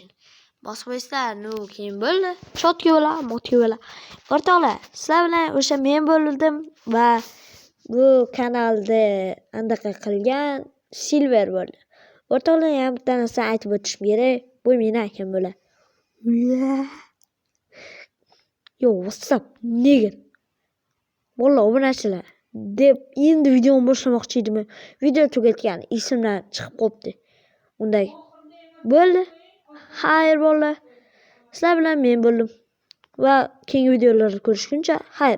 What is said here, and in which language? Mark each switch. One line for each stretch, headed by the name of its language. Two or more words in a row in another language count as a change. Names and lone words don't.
Uzbek: Bosib qo'yasizlar. Keyin bo'ldi. Shotga bo'lar. O'rtoqlar, sizlar bilan o'sha men bo'ldim va bu kanalda andaqa qilgan Silver bo'ldi. O'rtoqlar, ham bitta narsa aytib o'tishim kerak. Bu meni akam bo'lar.
English: Yo, what's up, nigger?
Uzbek: Bola obunachilar deb endi videoni boshlamoqchi edim. Video tugatgan esimdan chiqib qopti. Unday bo'ldi. Xayr bolalar. Sizlar bilan men bo'ldim. Va keyingi videolarni ko'rishguncha xayr.